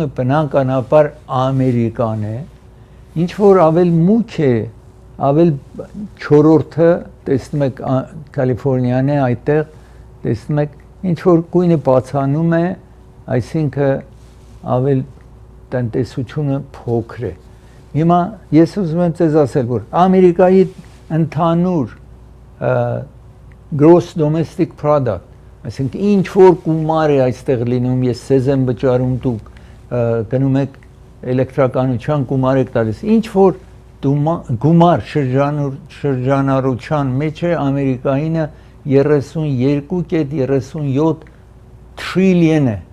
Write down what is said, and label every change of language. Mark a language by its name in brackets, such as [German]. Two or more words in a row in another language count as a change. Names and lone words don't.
[Armenian] բնականաբար Ամերիկան է, ինչ որ ավել մուգ է, ավել 4-րդը տեսնում եք Կալիֆոռնիան է, այդտեղ տեսնում եք ինչ որ գույնը բացանում է, այսինքն ավել տնտեսությունը փոքր է։ Հիմա ես ուզում եմ ձեզ ասել, որ Ամերիկայի ընդհանուր [English] gross domestic product, [Armenian] այսինքն ինչ որ գումար է այստեղ լինում, ես սեզ եմ վճարում, դուք գնում եք էլեկտրականության գումար եք տալիս, ինչ որ գումար շրջանառության մեջ է Ամերիկայինը 32.37 տրիլիոն է,